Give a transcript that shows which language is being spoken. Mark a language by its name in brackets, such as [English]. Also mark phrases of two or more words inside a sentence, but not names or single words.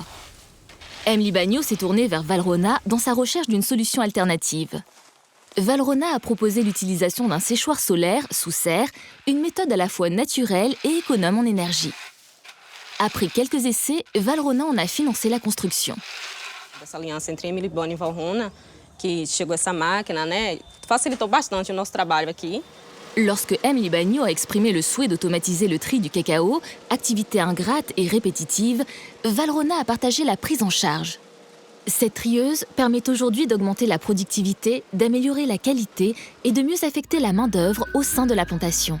[French] M. Libânio s'est tourné vers Valrhona dans sa recherche d'une solution alternative. Valrhona a proposé l'utilisation d'un séchoir solaire sous serre, une méthode à la fois naturelle et économe en énergie. Après quelques essais, Valrhona en a financé la construction. [Portuguese] Essa aliança entre M. Libânio e Valrhona, que chegou essa máquina, né, facilitou bastante o nosso trabalho aqui. [French] Lorsque M. Libânio a exprimé le souhait d'automatiser le tri du cacao, activité ingrate et répétitive, Valrhona a partagé la prise en charge. Cette trieuse permet aujourd'hui d'augmenter la productivité, d'améliorer la qualité et de mieux affecter la main-d'œuvre au sein de la plantation.